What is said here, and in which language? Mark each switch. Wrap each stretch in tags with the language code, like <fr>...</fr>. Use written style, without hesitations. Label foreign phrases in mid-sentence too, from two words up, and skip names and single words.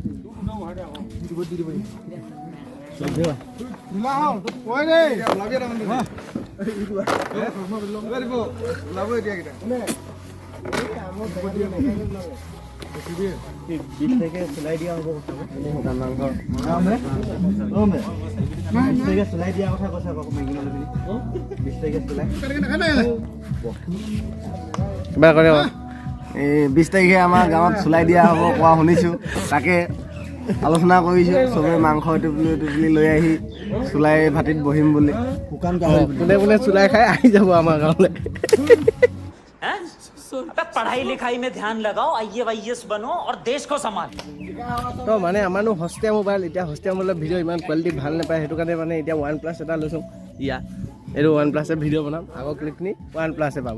<as>চলাই দিয়া হ'ব চলাই দিয়া কথা কৈছে 20 তাৰিখে আমাৰ গাঁৱত চলাই দিয়া হ'ব কোৱা শুনিছোঁ। তাকে আলোচনা কৰিছোঁ, চবে মাংস টুপলি লৈ আহি চুলাই ভাতিত বহিম বুলি। কোনে কোনে চুলাই খাই আহি যাব আমাৰ গাঁৱলৈ।</as> <hi>पढ़ाई लिखाई में ध्यान लगाओ, IAS बनो और देश को संभालो।</hi> <as>তো মানে আমাৰনো হস্তীয়া মোবাইল, এতিয়া হস্তীয়া মোবাইলৰ ভিডিঅ' ইমান কোৱালিটি ভাল নাপায়, সেইটো কাৰণে মানে এতিয়া OnePlus এটা লৈছোঁ। এইটো OnePlus ভিডিঅ' বনাম, আগৰ ক্লিপখিনি OnePlus পাব।</as>